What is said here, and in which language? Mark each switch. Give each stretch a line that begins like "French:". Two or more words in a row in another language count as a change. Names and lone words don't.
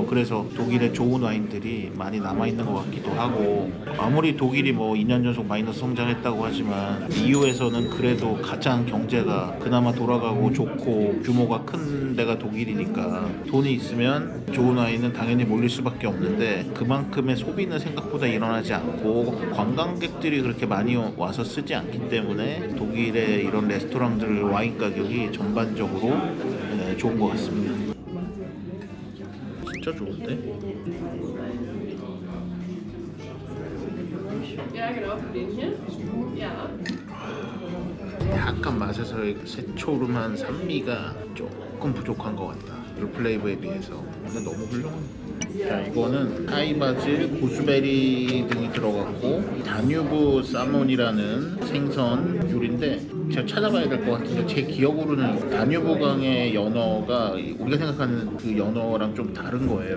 Korean: 그래서 독일에 좋은 와인들이 많이 남아있는 것 같기도 하고, 아무리 독일이 뭐 2년 연속 마이너스 성장했다고 하지만 EU에서는 그래도 가장 경제가 그나마 돌아가고 좋고 규모가 큰 데가 독일이니까, 돈이 있으면 좋은 와인은 당연히 몰릴 수밖에 없는데, 그만큼의 소비는 생각보다 일어나지 않고 관광객들이 그렇게 많이 와서 쓰지 않기 때문에 독일의 이런 레스토랑들 와인 가격이 전반적으로 좋은 것 같습니다. 진짜 좋은데?
German: Ja, genau, für den hier. Ja.
Korean: 약간 맛에서의 새초름한 산미가 조금 부족한 것 같다. 플레이브에 비해서. 근데 너무 훌륭합니다. 자, 이거는 타이바질, 고스베리 등이 들어갔고, 다뉴브 사몬이라는 생선 요리인데, 제가 찾아봐야 될 것 같은데 제 기억으로는 다뉴브강의 연어가 우리가 생각하는 그 연어랑 좀 다른 거예요.